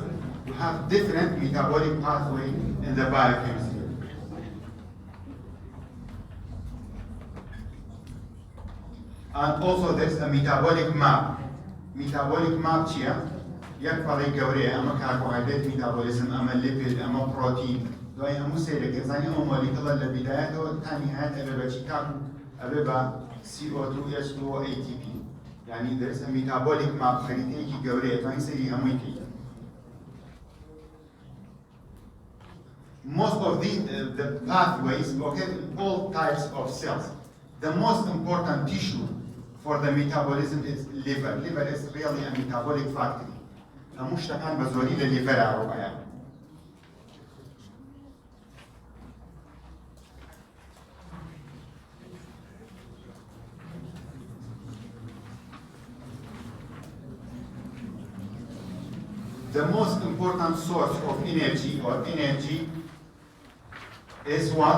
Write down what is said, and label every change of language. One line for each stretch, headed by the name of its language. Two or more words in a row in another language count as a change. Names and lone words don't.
English: You have different metabolic pathway in the biochemistry. And also there's a metabolic map. Metabolic map here,
Central Kurdish: یەک پەڵی گەورەیە ئەمە
English: carbohydrate metabolism
Central Kurdish: ئەمە لیپید ئەمە پرۆتین دوای هەموو سەیرەکە زانانی ئەمە مۆلیکوڵە لە بیدایەتەوە تا نهایەت ئەبێ بە چی کار ئەبێ بە CO2 H2O ATP یعنی دەرس
English: metabolic map
Central Kurdish: خەریتەیەکی گەورەیە دوای سەیری هەمووی کەی
English: most of the pathways, okay, all types of cells. The most important tissue for the metabolism is liver. Liver is really a metabolic factory. مشتقاً بزوري لليفر عروقيا. The most important source of energy is what?